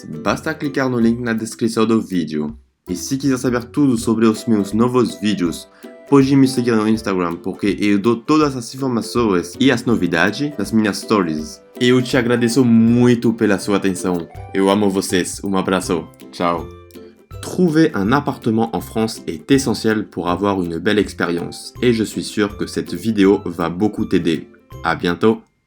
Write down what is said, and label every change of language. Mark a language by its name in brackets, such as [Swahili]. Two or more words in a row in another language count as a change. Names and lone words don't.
[Portuguese] Basta clicar no link na descrição do vídeo. E se quiser saber tudo sobre os meus novos vídeos, pode me seguir no Instagram porque eu dou todas as informações e as novidades das minhas stories. Eu te agradeço muito pela sua atenção. Eu amo vocês. Um abraço. Ciao. [French] Trouver un appartement en France est essentiel pour avoir une belle expérience et je suis sûr que cette vidéo va beaucoup t'aider. À bientôt!